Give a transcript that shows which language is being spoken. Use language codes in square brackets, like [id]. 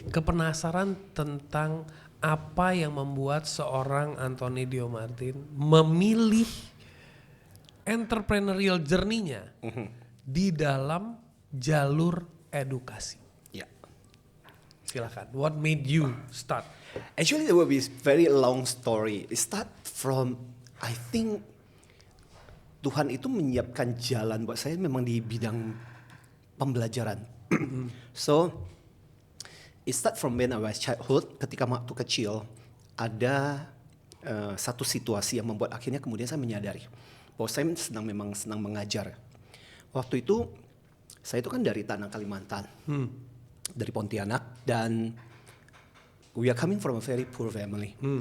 [id] Kepenasaran tentang apa yang membuat seorang Anthony Diomartin memilih entrepreneurial journey-nya di dalam jalur edukasi. [en] Yeah. [id] Silakan. [en] What made you start? Actually, there will be very long story. It start from, I think, [id] Tuhan itu menyiapkan jalan buat saya memang di bidang pembelajaran. [en] So, it start from when I was childhood. [id] Ketika waktu kecil, ada satu situasi yang membuat akhirnya kemudian saya menyadari bahwa saya memang senang mengajar. Waktu itu, saya itu kan dari Tanah Kalimantan, dari Pontianak, dan [en] we are coming from a very poor family.